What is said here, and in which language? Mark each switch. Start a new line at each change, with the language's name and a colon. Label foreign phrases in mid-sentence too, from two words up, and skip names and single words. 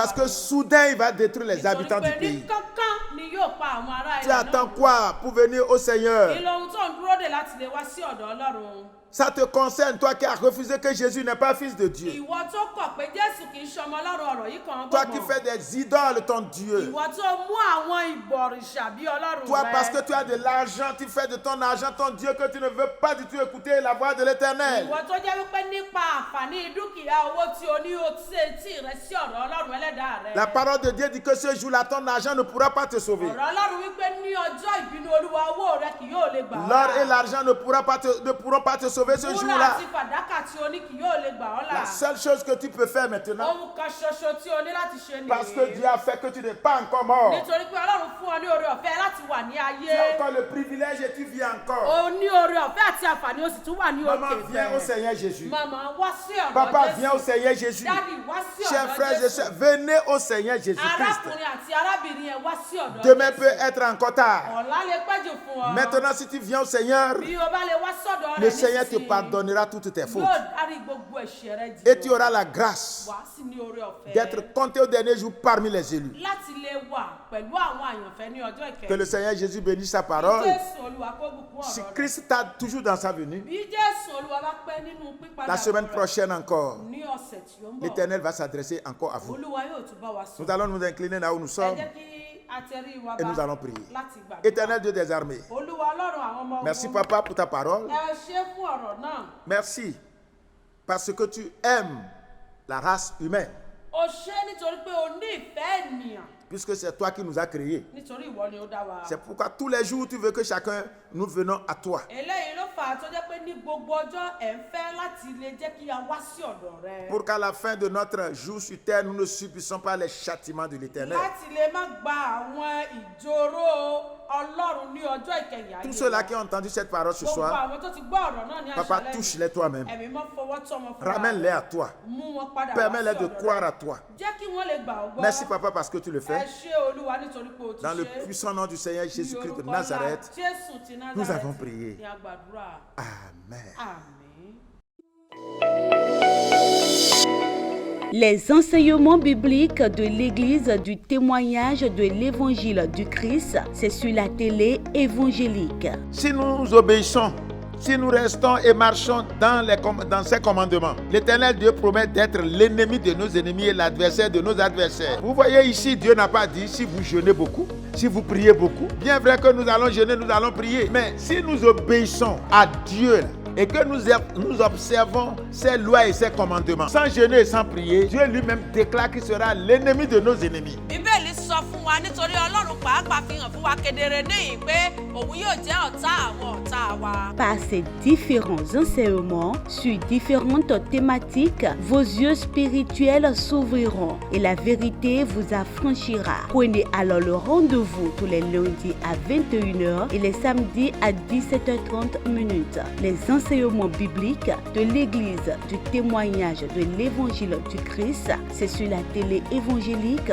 French: Parce pa que
Yoruba: wọ́n.
French: soudain, il va détruire les habitants du
Yoruba: Nítorí pé ní
French: pays.
Yoruba: kánkán ni yóò pa àwọn ará
French: Tu
Yoruba: ilẹ̀
French: attends
Yoruba: náà.
French: quoi pour venir au Seigneur?
Yoruba: Kí lohun tó ń dúró dè láti lè wá sí ọ̀dọ̀ Ọlọ́run?
French: Ça te concerne, toi qui as refusé que Jésus n'est pas fils de Dieu.
Yoruba: Ìwọ tó kọ̀ pé Jésù kì í ṣọmọ Ọlọ́run ọ̀rọ̀ yìí kan
French: Toi qui
Yoruba: gbọ̀ngàn.
French: fais des idoles ton Dieu.
Yoruba: Ìwọ tó mú àwọn ìbọ̀rìṣà bí Ọlọ́run
French: Toi,
Yoruba: rẹ.
French: parce que tu as de l'argent, tu fais de ton argent ton Dieu que tu ne veux pas du tout écouter la voix de l'Éternel.
Yoruba: Ìwọ tó jẹ́ wípé nípa àǹfààní dúkìá owó tí o ní o ti ṣe tí rẹ sí ọ̀rọ̀ Ọlọ́run ẹlẹ́dàá rẹ.
French: La parole de Dieu dit que ce jour-là, ton argent ne pourra pas te sauver.
Yoruba: Ọ̀rọ̀ Ọlọ́run wípé ní ọjọ́ ìbínú Olúwa owó rẹ kì yóò lè gbà ọ́
French: L'or et
Yoruba: là.
French: l'argent ne pourront pas te sauver ce
Yoruba: Wúrà
French: jour-là.
Yoruba: àti fàdákà tí o ní kì yóò lè gbà ọ́ là.
French: La seule chose que tu peux faire maintenant,
Yoruba: Ohun kan ṣoṣo tí o ní láti ṣe
French: parce que
Yoruba: nìyí.
French: Dieu a fait que tu n'es pas encore mort.
Yoruba: Nítorí pé Ọlọ́run fún ọ ní oore ọ̀fẹ́ láti wà ní
French: Tu as
Yoruba: ayé.
French: encore le privilège et tu vis encore.
Yoruba: O ní oore ọ̀fẹ́ àti àǹfààní o sì tún wà ní
French: Maman,
Yoruba: òkè
French: viens au
Yoruba: ìfẹ́.
French: Seigneur Jésus.
Yoruba: Màmá wá sí ọ̀dọ̀
French: Papa,
Yoruba: Jésù.
French: viens au Seigneur Jésus.
Yoruba: Dádì wá sí
French: Chers
Yoruba: ọ̀dọ̀
French: frères et
Yoruba: Jésù.
French: sœurs, venez au Seigneur Jésus-Christ.
Yoruba: Arákùnrin àti arábìnrin ẹ̀ wá sí ọ̀dọ̀
French: Demain
Yoruba: Jésù.
French: peut être encore tard.
Yoruba: Ọ̀la lè pẹ́jù fún ọ.
French: Maintenant, si tu viens au Seigneur,
Yoruba: Bí o bá lè wá sọ́dọ̀ rẹ̀
French: le Seigneur te
Yoruba: nísinsìnyí,
French: pardonnera toutes tes fautes.
Yoruba: yóò dárí gbogbo ẹ̀ṣẹ̀ rẹ jì
French: Et tu
Yoruba: ọ́.
French: auras la grâce
Yoruba: Wàá sì ní oore ọ̀fẹ́
French: d'être compté au dernier jour parmi les élus.
Yoruba: láti lè wà pẹ̀lú àwọn àyànfẹ́ ní ọjọ́
French: Que le
Yoruba: ìkẹyìn.
French: Seigneur Jésus bénisse sa parole.
Yoruba: Jésù Olúwa kó bùkún
French: Si
Yoruba: ọ̀rọ̀ rẹ̀.
French: Christ t'a toujours dans sa venue,
Yoruba: Bí Jésù Olúwa bá pẹ́ nínú pípadà
French: la semaine
Yoruba: rẹ̀
French: prochaine encore,
Yoruba: ní ọ̀sẹ̀ tí ó ń bọ̀,
French: l'Éternel va s'adresser encore à vous.
Yoruba: Olúwa yóò tún bá wa
French: Nous
Yoruba: sọ̀rọ̀.
French: allons nous incliner là où nous
Yoruba: Ẹ
French: sommes
Yoruba: jẹ́ kí a tẹrí wa
French: et
Yoruba: bá
French: nous allons prier.
Yoruba: láti gbàdúrà.
French: Éternel Dieu des armées,
Yoruba: Olúwa Ọlọ́run àwọn ọmọ
French: merci
Yoruba: ogun.
French: Papa pour ta parole.
Yoruba: Ẹ ṣé fún ọ̀rọ̀ náà.
French: Merci parce que tu aimes la race humaine,
Yoruba: O ṣé nítorí pé o ní ìfẹ́ ènìyàn.
French: puisque c'est toi qui nous as créés.
Yoruba: Nítorí ìwọ ni ó dá wa.
French: C'est pourquoi tous les jours tu veux que chacun nous venons à toi.
Yoruba: Eléyìí ló fà á tó jẹ́ pé ní gbogbo ọjọ́ ẹ̀ ń fẹ́ láti lè jẹ́ kí a wá sí ọ̀dọ̀ rẹ.
French: Pour qu'à la fin de notre jour sur terre, nous ne subissons pas les châtiments de l'Éternel.
Yoruba: Láti lè má gba àwọn ìjòrò Ọlọ́run ní ọjọ́ ìkẹyìn ayé.
French: Tous ceux-là qui ont entendu cette parole ce
Yoruba: Gbogbo
French: soir,
Yoruba: àwọn tó ti gbọ́ ọ̀rọ̀ náà ní
French: Papa,
Yoruba: àṣálẹ́
French: touche-les toi-même.
Yoruba: Ẹ̀mí mọ́ fọwọ́ tọ́ wọn fúnra
French: Ramène-les
Yoruba: rẹ̀.
French: à toi.
Yoruba: Mú wọn padà wá sí
French: Permets-les de
Yoruba: ọ̀dọ̀
French: croire
Yoruba: rẹ.
French: à toi.
Yoruba: Jẹ́ kí wọ́n lè gbà ọ́ gbọ́.
French: Merci, Papa, parce que tu le
Yoruba: Ẹ
French: fais.
Yoruba: ṣé Olúwa nítorí pé o ti
French: Dans le
Yoruba: ṣe.
French: puissant nom du Seigneur
Yoruba: Ní
French: Jésus-Christ de
Yoruba: orúkọ ńlá
French: Nazareth,
Yoruba: Jésù ti Nazareth
French: nous avons prié.
Yoruba: ní a gbàdúrà.
French: Amen.
Yoruba: Àmín.
French: Les enseignements bibliques de l'Église du témoignage de l'Évangile du Christ, c'est sur la télé évangélique. Si nous obéissons, si nous restons et marchons dans ses commandements, l'Éternel Dieu promet d'être l'ennemi de nos ennemis et l'adversaire de nos adversaires. Vous voyez ici, Dieu n'a pas dit si vous jeûnez beaucoup, si vous priez beaucoup. Bien vrai que nous allons jeûner, nous allons prier. Mais si nous obéissons à Dieu et que nous observons ses lois et ses commandements, sans jeûner et sans prier, Dieu lui-même déclare qu'il sera l'ennemi de nos ennemis.
Yoruba: Bíbélì sọ fún wa nítorí Ọlọ́run pàápàá fi hàn fún wa kedere níhìn pé òun yóò jẹ́ ọ̀tá àwọn ọ̀tá wa.
French: Par ces différents enseignements sur différentes thématiques, vos yeux spirituels s'ouvriront et la vérité vous affranchira. Prenez alors le rendez-vous tous les lundis à 21h et les samedis à 17h30. Les enseignements bibliques de l'Église du témoignage de l'Évangile du Christ, c'est sur la télé évangélique.